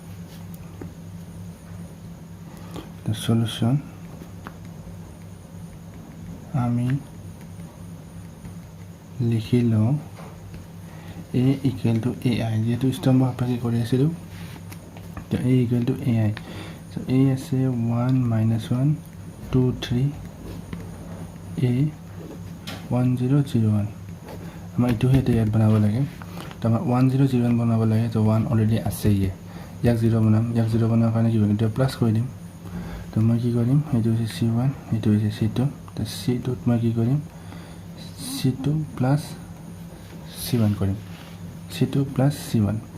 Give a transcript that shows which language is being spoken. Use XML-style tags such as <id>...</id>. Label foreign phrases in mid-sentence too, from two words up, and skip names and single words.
<as>তো সলিউশন আমি লিখিলো</as> <en>a equal to ai</en> <as>যেহেতু স্তম্ভ সাপেক্ষে কৰি আছিলো তো</as> <en>a equal to ai</en> <as>so a আছে 1 minus 1 2 3 a 1 0 0 1 আমাৰ ইটো হেতে ইয়াত বনাব লাগে তো আমাৰ 1 0 0 1 বনাব লাগে তো 1 অলৰেডি আছে ইয়াক 0 বনাম ইয়াক 0 বনাবৰ কাৰণে কি কৰিম তো প্লাস কৰি দিম তো মই কি কৰিম এইটো হৈছে c1 এইটো হৈছে c2 তো c2 ত মই কি কৰিম</as> <en>c2 plus c1</en> <as>কৰিম</as> <en>c2 plus c1</en>